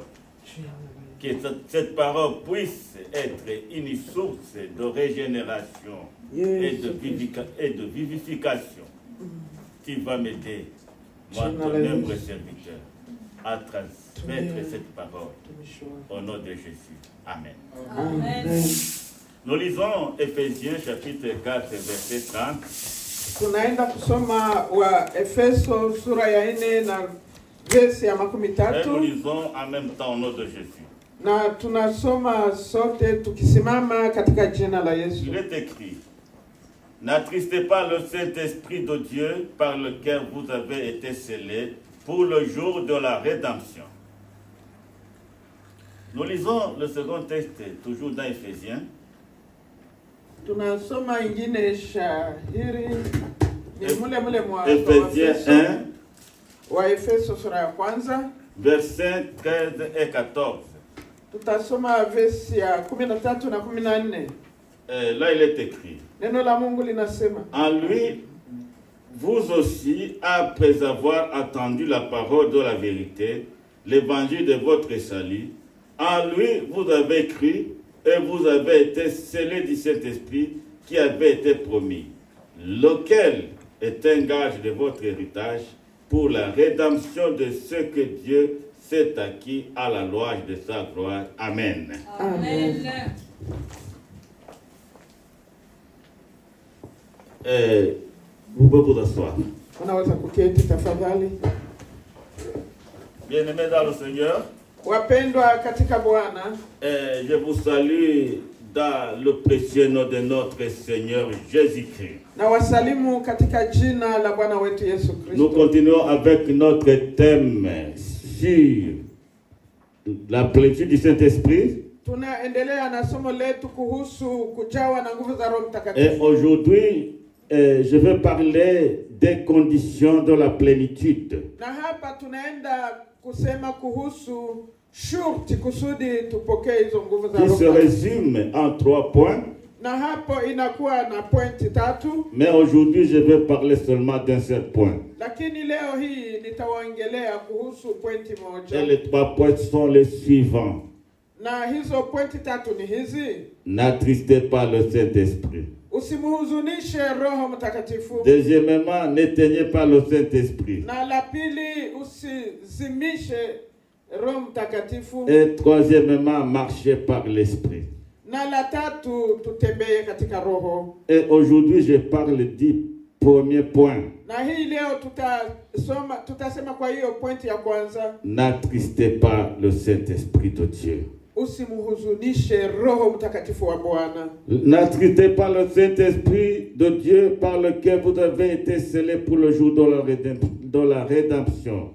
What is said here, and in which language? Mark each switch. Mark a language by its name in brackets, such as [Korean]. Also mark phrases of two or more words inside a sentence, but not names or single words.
[French] Que cette parole puisse être une source de régénération et de vivification. Tu vas m'aider, moi, ton humble serviteur, à transmettre cette parole. Au nom de Jésus. Amen. Amen. Nous lisons Ephésiens chapitre 4, verset 30. [Swahili] Tunaenda kusoma wa Efeso sura ya 4 na verse ya makumi [French] Et nous [Swahili] tatu. [French] lisons en même temps au nom de Jésus. [Swahili] Na tunasoma sote tukisimama katika jina la Yesu. [French] Il est écrit: n'attristez pas le Saint-Esprit de Dieu par lequel vous avez été scellés pour le jour de la rédemption. Nous lisons le second texte, toujours dans Ephésiens. [Swahili] Tunasoma ingine shahiri ni mule mwa [French] Ephésiens 1, [Swahili] wa Efeso sura ya kwanza. [French] versets 13 et 14. [Swahili] Tutasoma verse ya 13 na 14. [French] Là, il est écrit: [Swahili] Neno la Mungu linasema, [French] en lui, vous aussi, après avoir attendu la parole de la vérité, l'évangile de votre salut, en lui, vous avez cru et vous avez été scellés du Saint-Esprit qui avait été promis, lequel est un gage de votre héritage pour la rédemption de ce que Dieu s'est acquis à la louange de sa gloire. Amen. Amen. Vous pouvez vous asseoir. [Swahili] Unaweza kuketi tafadhali. [French] Bien-aimés dans le Seigneur, [Swahili] Wapendwa katika Bwana, [French] je vous salue dans le précieux nom de notre Seigneur Jésus-Christ. [Swahili] na wasalimu katika jina la Bwana wetu Yesu [French] Nous [Swahili] Kristo. [French] continuons avec notre thème sur la plénitude du Saint-Esprit. [Swahili] Tunaendelea na somo letu kuhusu kujawa na nguvu za Roho [French] Et [Swahili] Mtakatifu. [French] aujourd'hui, je vais parler des conditions de la plénitude. [Swahili] Na hapa tunaenda kusema kuhusu shurti kusudi tupokee hizo nguvu za [French] Qui [Swahili] Roho [French] se [Swahili] Mtakatifu. [French] résume en 3 points. [Swahili] Na hapo inakuwa na pointi 3, [French] Mais aujourd'hui, je vais parler seulement d'un seul point. [Swahili] lakini leo hii nitawaongelea kuhusu pointi [French] Et [Swahili] moja. [French] les 3 points sont les suivants. [Swahili] Na hizo pointi 3 ni hizi: [French] N'attristez pas le Saint-Esprit. [Swahili] usimhuzunishe Roho Mtakatifu. [French] Deuxièmement, n'éteignez pas le Saint-Esprit. [Swahili] Na la pili, usizimishe Roho Mtakatifu. [French] Et troisièmement, marchez par l'Esprit. [Swahili] Na la tatu, tutembee katika Roho. [French] Et aujourd'hui, je parle du premier point. [Swahili] Na hii leo tutasema kwa hiyo pointi ya kwanza: [French] N'attristez pas le Saint-Esprit de Dieu. [Swahili] usimhuzunishe Roho Mtakatifu wa Bwana. [French] N'attristez pas le Saint-Esprit de Dieu par lequel vous avez été scellés pour le jour de la rédemption.